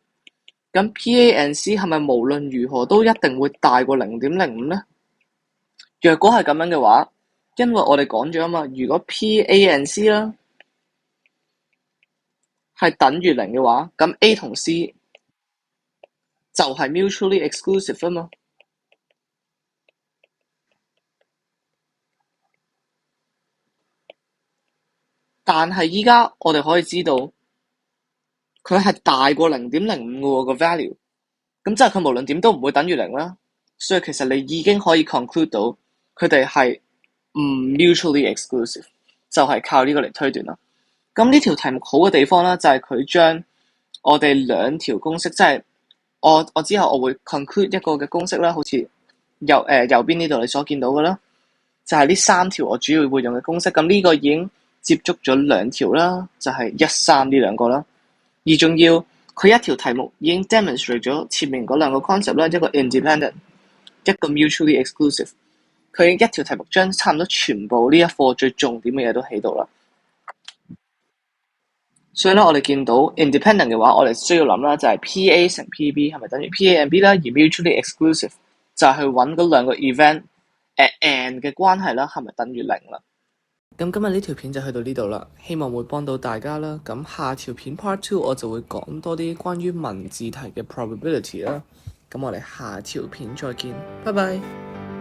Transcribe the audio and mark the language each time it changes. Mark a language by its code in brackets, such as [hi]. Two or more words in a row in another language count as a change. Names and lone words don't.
[yue] 咁 [en] PA and C [yue] 係咪無論如何都一定會大過 0.05 咧？若果係咁樣嘅話，因為我哋講咗啊嘛，如果 [en] PA and C [yue] 啦係等於0嘅話，咁 A 同 C 就係 [en] mutually exclusive [yue] 啊嘛。但係依家我哋可以知道，佢係大過 0.05 嘅喎個 value，咁即係佢無論點都唔會等於0啦。所以其實你已經可以 conclude 到佢哋係唔 [en] mutually exclusive， [yue] 就係靠呢個嚟推斷啦。咁呢條題目好嘅地方啦，就係佢將我哋兩條公式，即係我之後我會 conclude 一個嘅公式啦，好似右邊呢度你所見到嘅啦， 就係呢3條我主要會用嘅公式。咁呢個已經接觸咗2條啦，就係1、3呢兩個啦。而仲要佢一條題目已經 demonstrate 咗前面嗰2個 concept 啦，一個 independent， 一個 mutually exclusive。佢一條題目將差唔多全部呢一課最重點嘅嘢都起到啦。所以咧，我哋見到 independent 嘅話，我哋需要諗啦，就係 PA 乘 PB 係咪等於 [en] PA and B [yue] 啦？而 [en] mutually exclusive [yue] 就係去揾嗰2個 [en] event at and [yue] 嘅關係啦，係咪等於0啦？咁今日呢條片就去到呢度啦，希望會幫到大家啦。咁下條片 Part 2我就會講多啲關於文字題嘅 probability 啦。咁我哋下條片再見，拜拜。